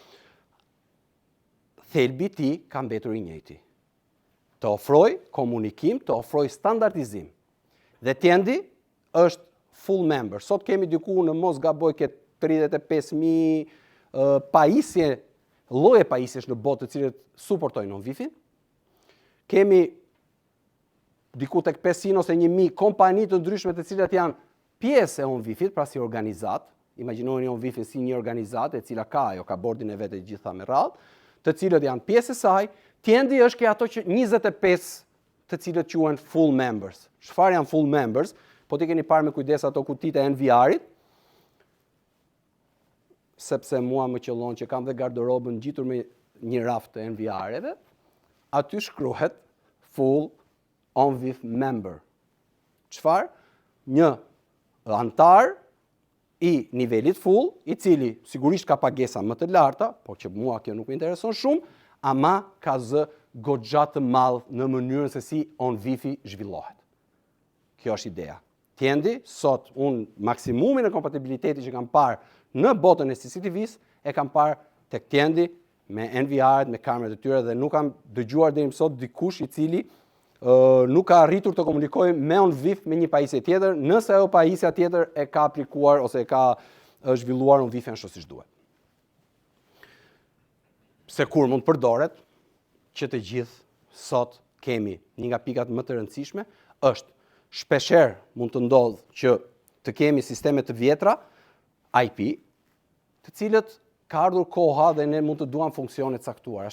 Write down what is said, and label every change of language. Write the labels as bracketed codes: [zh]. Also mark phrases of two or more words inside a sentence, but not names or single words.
[sq] Thelbi I tij ka mbetur I njëjti. Të ofroj komunikim, të ofroj standardizim. Dhe Tjendi është [en] full member. [sq] Sot kemi diku në mos gaboj ke 35.000 pajisje lloje pajisjesh në botë të cilët suportojnë non-Wi-Fi. Kemi diku tek 500 ose 1000 kompani të ndryshme të cilat janë pjesë e non-Wi-Fit, pra si organizat. Imagjinoni non-Wi-Fin si një organizat e cila ka bordin e vetë gjitha me radhë, të cilët janë pjesë e saj. Tjendi është ke ato që 25 të cilët quhen [en] full members. [sq] Çfarë janë [en] full members? [sq] Po ti keni parë me kujdes ato kutitë e NVR-it, sepse mua më qëllon që kam dhe garderobën ngjitur me një raft të NVR-eve, aty shkruhet [en] full on-Wi-Fi member. [sq] Çfarë? Një antar i nivelit full, i cili sigurisht ka pagesa më të larta, por që mua kjo nuk më intereson shumë, ama ka zë goxha të madh në mënyrën se si on-Wi-Fi zhvillohet. Kjo është ideja. Tjendi, sot unë maksimumin e kompatibiliteti që kam parë në botën e CCTV-s e kam parë tek Tjendi me NVR-et, me kamerat e tyre dhe nuk kam dëgjuar deri më sot dikush i cili nuk ka arritur të komunikojë me on-Wi-Fi me një pajisje tjetër, nëse ajo pajisja tjetër e ka aplikuar ose e ka zhvilluar on-Wi-Fi ashtu siç duhet. Se kur mund përdoret, që të gjithë sot kemi një nga pikat më të rëndësishme, është shpeshherë mund të ndodhë që të kemi sisteme të vjetra, IP, të cilët ka ardhur koha dhe ne mund të duam funksione të caktuara.